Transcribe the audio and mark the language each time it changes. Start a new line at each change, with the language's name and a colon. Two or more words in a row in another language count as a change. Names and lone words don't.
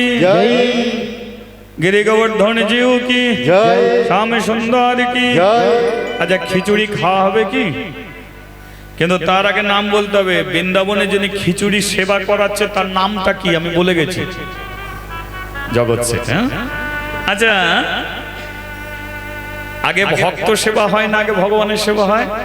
Hindi: जय गिरि गोवर्धन जीव की जय श्याम सुंदर की जय।
Bangla: আচ্ছা খিচুড়ি খাওয়া হবে কি? কিন্তু তার আগে নাম বলতে হবে। বৃন্দাবনে যিনি খিচুড়ি সেবা করাচ্ছে তার নামটা কি আমি বলে গেছি, জগৎ শেঠ। আচ্ছা, আগে ভক্ত সেবা হয় না আগে ভগবানের সেবা হয়?